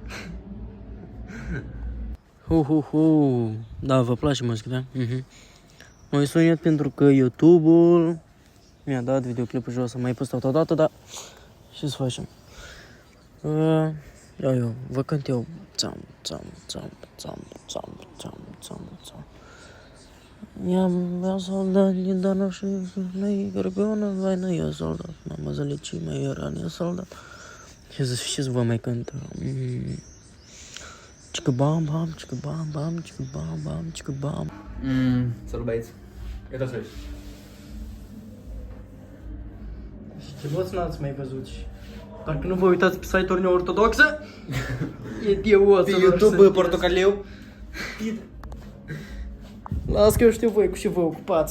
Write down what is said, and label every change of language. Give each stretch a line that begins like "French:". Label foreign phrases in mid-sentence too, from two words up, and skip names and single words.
Romanian: Da, vă place muzica, da? M-am sunat pentru că YouTube-ul mi-a dat videoclipul jos, să mai postat odată, dar ce să facem? Eu, vă cânt eu. Țam.
Russian: Я солдат, недоношенный, Горгона, война, я солдат. Мама, залечи мои раны, я солдат.
Romanian: Сейчас vă mai cânt. Чика-бам-бам, чика-бам-бам, чика-бам-бам, чика-бам. Salut băieți. E tot aici. Și ce voți n-ați mai văzut? Parcă nu vă uitați pe site-uri neortodoxe? E dios. Pe YouTube portocaliu. Las că eu știu voi cu ce vă ocupați.